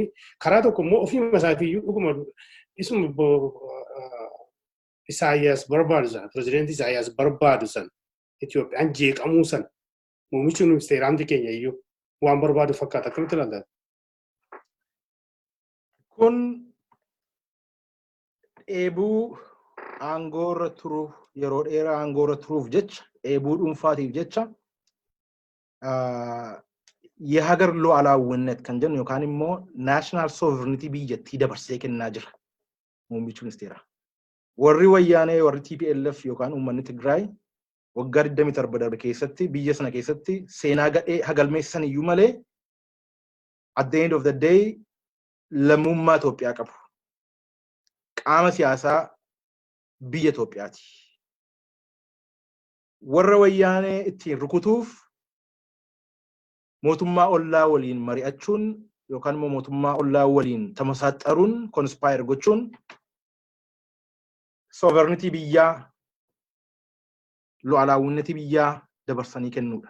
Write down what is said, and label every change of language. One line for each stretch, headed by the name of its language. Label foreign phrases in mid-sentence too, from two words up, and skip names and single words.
Oromo: Karaa tokko immoo ofii isaafiiyyuu dhuguma isuma Isaayyaas barbaadu sana pirezidaantii Isaayyaas barbaadu sana Itoophiyaan jeeqamuu sana muummichi ministeeraa keenya iyyuu waan barbaadu fakkaata akkamitti ilaalta? Kun dheebuu aangoorra turuuf yeroo dheeraa aangoorra turuuf jecha dheebuu dhuunfaatiif jecha
Amharic: የሀገር ሉዓላዊነት
Oromo: kan jennu yookaan immoo
English: national sovereignty
Oromo: biyyattii dabarsee kennaa jira muummichi ministeeraa. Warri wayyaanee warri TPLF yookaan uummanni Tigraay waggaa 27 darbe keessatti biyya sana keessatti seenaa gadhee hagalmeessan iyyuu malee
English: at the end of the day
Oromo: lammummaa Itoophiyaa qabu. Qaama siyaasaa biyya Itoophiyaati. Warra wayyaanee ittiin rukutuuf mootummaa ollaa waliin mari'achuun yookaan immoo mootummaa ollaa waliin tamasaaxaruun conspire gochuun sovereignty biyyaa lu'alaawwinnati biyyaa dabarsanii kennuudha.